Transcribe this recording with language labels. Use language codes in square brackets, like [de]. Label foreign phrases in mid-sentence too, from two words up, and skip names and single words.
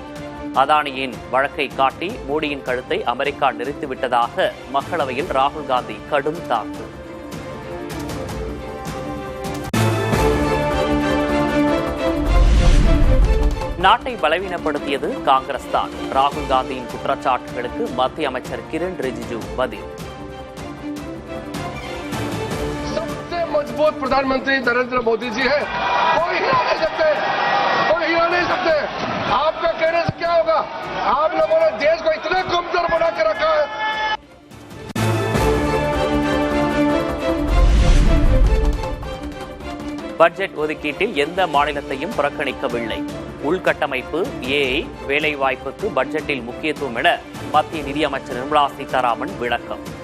[ta] அதானியின் வழக்கை காட்டி மோடியின் கழுத்தை அமெரிக்கா நிறுத்திவிட்டதாக மக்களவையில் ராகுல் காந்தி கடும் தாக்கு. நாட்டை பலவீனப்படுத்தியது காங்கிரஸ் தான். ராகுல் காந்தியின் குற்றச்சாட்டுகளுக்கு மத்திய அமைச்சர் கிரண் ரிஜிஜு பதில். [hi] मजबूत प्रधानमंत्री नरेंद्र मोदी जी है, कोई हिला नहीं सकते, कोई हिला नहीं सकते। आपका कहने से क्या होगा? आप लोगों ने देश को इतना कमजोर बना के रखा है। [ta] பட்ஜெட் ஒதுக்கீட்டில் எந்த மாநிலத்தையும் புறக்கணிக்கவில்லை. உள்கட்டமைப்பு, ஏஐ, வேலைவாய்ப்புக்கு பட்ஜெட்டில் முக்கியத்துவம் என மத்திய நிதியமைச்சர் நிர்மலா சீதாராமன் விளக்கம்.